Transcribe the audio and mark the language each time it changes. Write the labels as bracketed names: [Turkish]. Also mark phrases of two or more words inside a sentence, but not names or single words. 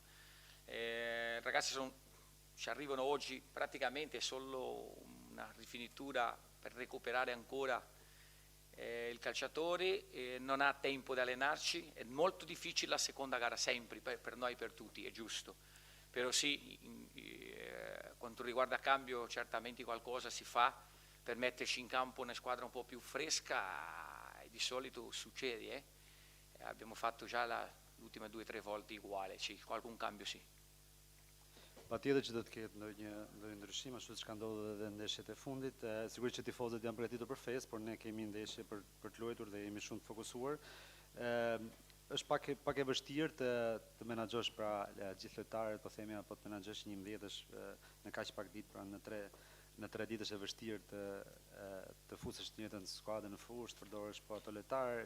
[Italian] Ragazzi ci arrivano oggi praticamente solo una rifinitura per recuperare ancora il calciatore, non ha tempo di allenarci, è molto difficile la seconda gara sempre per noi, per tutti, è giusto. Però sì, quanto riguarda cambio certamente qualcosa si fa per metterci in campo una squadra un po' più fresca, e di solito succede. Abbiamo fatto già le ultime 2 o 3 volte uguale, sì, qualcun cambio sì. [Albanian] Patjetër që do të ketë ndonjë ndryshim, ashtu siç ka ndodhur edhe në ndeshjet e fundit. Sigurisht që tifozët janë përgatitur për festë, por ne kemi ndeshje për të luajtur dhe jemi shumë të fokusuar. Është pak e vështirë të menaxhosh pra gjithë lojtarët, po themi, apo të menaxhosh 11-sh në kaq pak ditë, pra në 3 ditë është e vështirë të fusësh të njëjtën skuadër në fushë, të përdorësh po ato lojtarë.